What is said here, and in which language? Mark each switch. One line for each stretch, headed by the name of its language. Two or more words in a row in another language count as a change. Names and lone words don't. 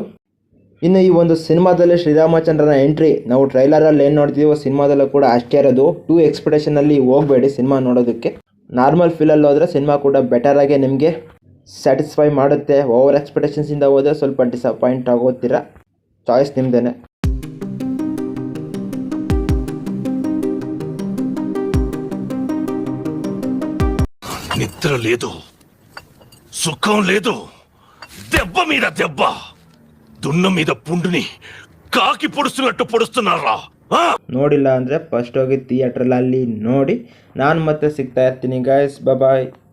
Kannada: ಇನ್ನು ಈ ಒಂದು ಸಿನಿಮಾದಲ್ಲಿ ಶ್ರೀರಾಮಚಂದ್ರನ ಎಂಟ್ರಿ ನಾವು ಟ್ರೈಲರಲ್ಲಿ ಏನು ನೋಡ್ತೀವೋ ಸಿನಿಮಾದಲ್ಲೂ ಕೂಡ ಅಷ್ಟೇ ಇರೋದು. ಟೂ ಎಕ್ಸ್ಪೆಕ್ಟೇಷನಲ್ಲಿ ಹೋಗಬೇಡಿ ಸಿನಿಮಾ ನೋಡೋದಕ್ಕೆ. ನಾರ್ಮಲ್ ಫೀಲಲ್ಲಿ ಹೋದರೆ ಸಿನಿಮಾ ಕೂಡ ಬೆಟರಾಗಿ ನಿಮಗೆ ಸ್ಯಾಟಿಸ್ಫೈ ಮಾಡುತ್ತೆ. ಓವರ್ ಎಕ್ಸ್ಪೆಕ್ಟೇಷನ್ಸಿಂದ ಹೋದರೆ ಸ್ವಲ್ಪ ಡಿಸಪಾಯಿಂಟ್ ಆಗೋತೀರ. ಚಾಯ್ಸ್ ನಿಮ್ಮದೇನೆ.
Telugu: నిద్ర లేదు, సుఖం లేదు, దెబ్బ మీద దెబ్బ, దున్న మీద పుండుని కాకి పొడిస్తినట్టు పొడిస్తారా.
Kannada: ನೋಡಿಲ್ಲ ಅಂದರೆ ಫಸ್ಟ್ ಹೋಗಿ ಥಿಯೇಟ್ರಲ್ಲಿ ನೋಡಿ. ನಾನು ಮತ್ತೆ ಸಿಗ್ತಾ ಇರ್ತೀನಿ ಗೈಸ್. ಬಾಯ್.